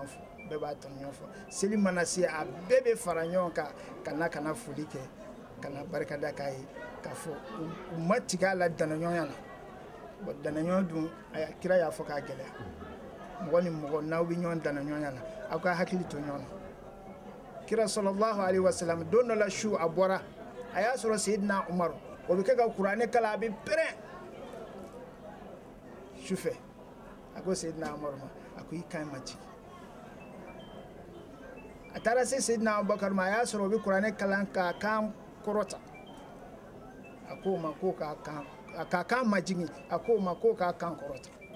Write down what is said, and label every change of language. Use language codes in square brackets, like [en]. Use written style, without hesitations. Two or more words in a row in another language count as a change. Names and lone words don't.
[bm] fɔ bɛɛ b'a tɔɲɔgɔn fɔ seli mana se a bɛɛ bɛ fara ɲɔgɔn kan ka na foli kɛ ka na barikada k'a ye k'a fɔ u ma tigɛ a la danaɲɔgɔnya la bon danaɲɔgɔn dun kira y'a fɔ k'a gɛlɛya mɔgɔ ni mɔgɔ n'aw bɛ ɲɔgɔn danaɲɔgɔnya la aw ka hakili to ɲɔgɔn na kira [ar] صلى الله عليه وسلم [bm] don dɔ la su a bɔra a y'a sɔrɔ Seydina Umaru o bɛ kɛ ka kuranɛ kalan a bɛ pɛrɛn su fɛ a ko Seydina Umaru ma a ko i kan ma jigin a taara se Seydina Abubakar ma a y'a sɔrɔ o bɛ kuranɛ kalan k'a kan kɔrɔta a ko ma ko k'a kan ma jigin a ko ma ko k'a kan kɔrɔta